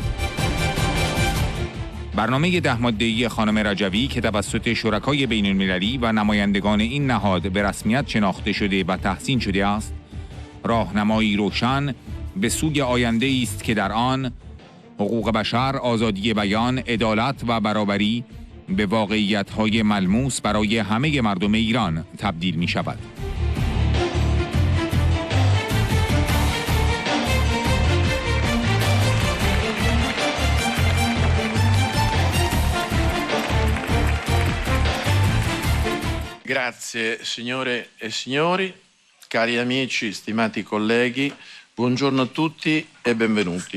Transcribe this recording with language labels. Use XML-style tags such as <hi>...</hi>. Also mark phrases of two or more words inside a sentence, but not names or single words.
<fa>برنامه 10 ماده‌ای خانم رجوی که توسط شرکای بین المللی و نمایندگان این نهاد به رسمیت شناخته شده و تحسین شده است، راهنمایی روشن به سوی آینده است که در آن حقوق بشر، آزادی بیان، عدالت و برابری به واقعیت‌های ملموس برای همه مردم ایران تبدیل می شود.</fa> <it>Grazie signore e signori, cari amici, stimati colleghi, buongiorno a tutti e benvenuti.</it>